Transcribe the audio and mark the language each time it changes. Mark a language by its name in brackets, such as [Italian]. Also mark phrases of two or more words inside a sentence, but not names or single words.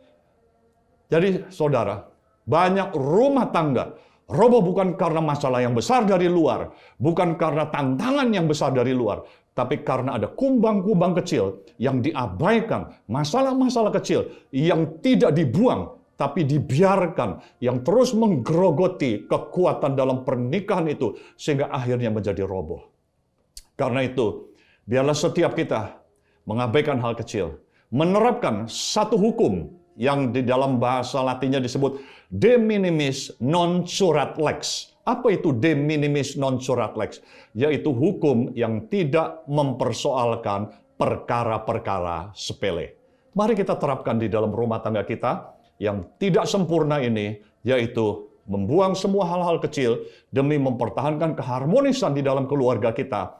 [Indonesian] Jadi saudara, banyak rumah tangga roboh bukan karena masalah yang besar dari luar, bukan karena tantangan yang besar dari luar, tapi karena ada kumbang-kumbang kecil yang diabaikan, masalah-masalah kecil yang tidak dibuang, tapi dibiarkan, yang terus menggerogoti kekuatan dalam pernikahan itu, sehingga akhirnya menjadi roboh. Karena itu, biarlah setiap kita mengabaikan hal kecil, menerapkan satu hukum yang di dalam bahasa Latinnya disebut [Latin] de minimis non curat lex. [Indonesian] Apa itu [Latin] de minimis non curat lex? [Indonesian] Yaitu hukum yang tidak mempersoalkan perkara-perkara sepele. Mari kita terapkan di dalam rumah tangga kita yang tidak sempurna ini, yaitu membuang semua hal-hal kecil demi mempertahankan keharmonisan di dalam keluarga kita.